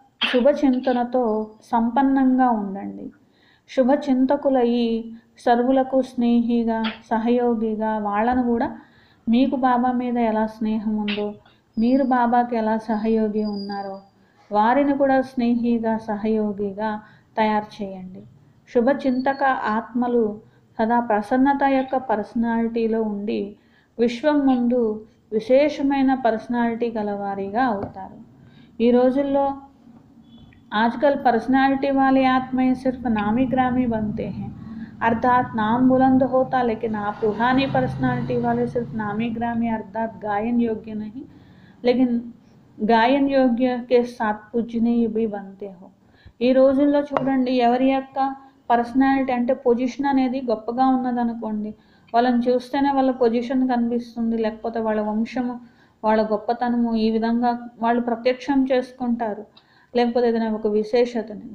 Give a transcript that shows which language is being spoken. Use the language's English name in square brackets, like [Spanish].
[Telugu] శుభచింతనతో సంపన్నంగా ఉండండి. శుభచింతకులయ్యి సర్వులకు స్నేహిగా, సహయోగిగా, వాళ్ళను కూడా మీకు బాబా మీద ఎలా స్నేహం ఉందో, మీరు బాబాకి ఎలా సహయోగి ఉన్నారో వారిని కూడా స్నేహిగా, సహయోగిగా తయారు చేయండి. శుభచింతక ఆత్మలు సదా ప్రసన్నత యొక్క పర్సనాలిటీలో ఉండి విశ్వం ముందు విశేషమైన పర్సనాలిటీ గలవారిగా అవుతారు. ఈ రోజుల్లో [Hindi] आजकल पर्सनालिटी वाले आत्माएं सिर्फ नामी ग्रामी बनते हैं, अर्थात नाम बुलंद होता, लेकिन आप रूहानी पर्सनालिटी वाले सिर्फ नामी ग्रामी अर्थात गायन योग्य नहीं, लेकिन गायन योग्य के साथ पूजनीय भी बनते हो. [Telugu] ఈ రోజుల్లో చూడండి, ఎవరి యొక్క పర్సనాలిటీ అంటే పొజిషన్ అనేది గొప్పగా ఉన్నదనుకోండి, వాళ్ళని చూస్తేనే వాళ్ళ పొజిషన్ కనిపిస్తుంది, లేకపోతే వాళ్ళ వంశము, వాళ్ళ గొప్పతనము ఈ విధంగా వాళ్ళు ప్రత్యక్షం చేసుకుంటారు, లేకపోతే ఏదైనా ఒక విశేషతని.